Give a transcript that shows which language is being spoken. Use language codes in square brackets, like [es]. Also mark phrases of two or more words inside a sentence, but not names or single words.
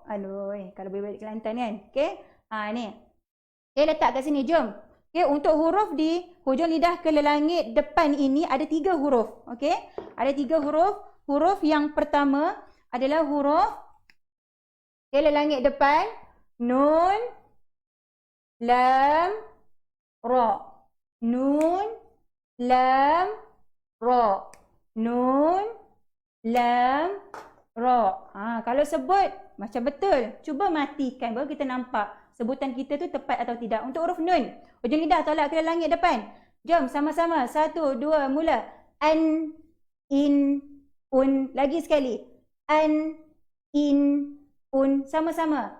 [ms] Aduh, kalau boleh balik Kelantan kan? Okey. Ni. Okey, letak kat sini. Jom. Okey, untuk huruf di hujung lidah ke lelangit depan ini ada 3 huruf. Okey. Ada 3 huruf. Huruf yang pertama adalah huruf lelangit depan. Nun, lam, ra. Nun, lam, ra. Nun, lam, ra. Kalau sebut macam betul. Cuba matikan baru kita nampak sebutan kita tu tepat atau tidak. Untuk huruf nun, hujung lidah tolak ke langit depan. Jom sama-sama. 1, 2, mula. An, in, un. Lagi sekali. An, in, un. Sama-sama.